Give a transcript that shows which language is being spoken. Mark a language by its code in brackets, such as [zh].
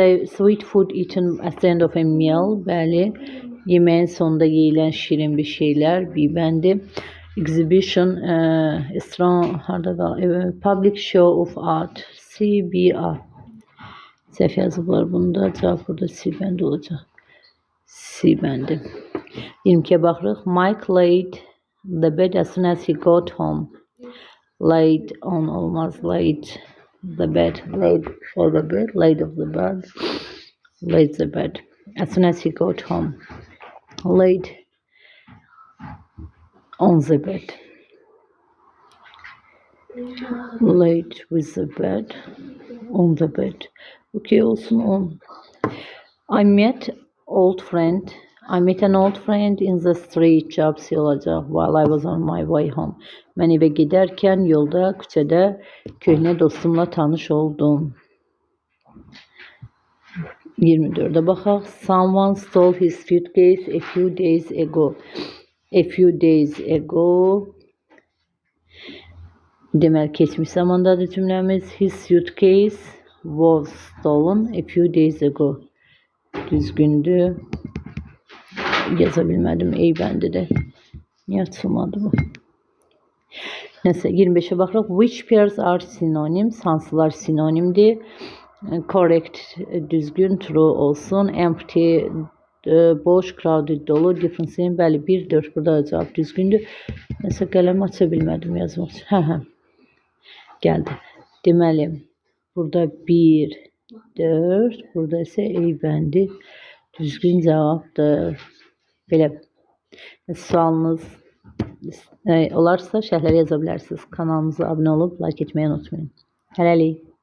[en] Sweet food eaten at the end of a meal. [az] Bəli. Yeməyin sonunda yeyilən şirin bir şeylər. Bir bəndi. Exhibition. Strong. [en] Public show of art. CBA. [az] Səhv yazıblar bunda. Cavab burada C bəndi olacaq. C bəndi. 22'ye baxırıq. [en] Mike laid the bed as soon as he got home. Laid on olmaz. Laid the bed. Laid for the bed. Laid of the bed. Laid the bed. As soon as he got home. Laid on the bed. Laid with the bed. On the bed. Okay olsun on. I met old friend I met an old friend in the street. [az] Cavabsi olacaq. [en] While I was on my way home. [az] Mən evə gedərkən yolda, küçədə köhnə dostumla tanış oldum. 24-də baxaq. [en] Someone stole his suitcase a few days ago. A few days ago. [az] Deməli, keçmiş zamandadır cümləmiz. [en] His suitcase was stolen a few days ago. [az] Düzgündür. Yaza bilmədim. Ey bəndidir. Niyə açılmadı bu? Nəsə, 25'e baxırıq. [en] Which pairs are synonyms? [az] Hansılar sinonimdir? Correct, düzgün, true olsun. Empty, boş, crowded, dolu. Difference, bəli, 1-4. Burada cavab düzgündür. Nəsə, qələm aça bilmədim yazmaq üçün. Hə. Gəldi. Deməli, burada 1, 4. Burada isə ey bəndi. Düzgün cavabdır. Belə. Sualınız olarsa şərhlərə yaza bilərsiniz. Kanalımıza abunə olub like etməyi unutmayın. Hələlik.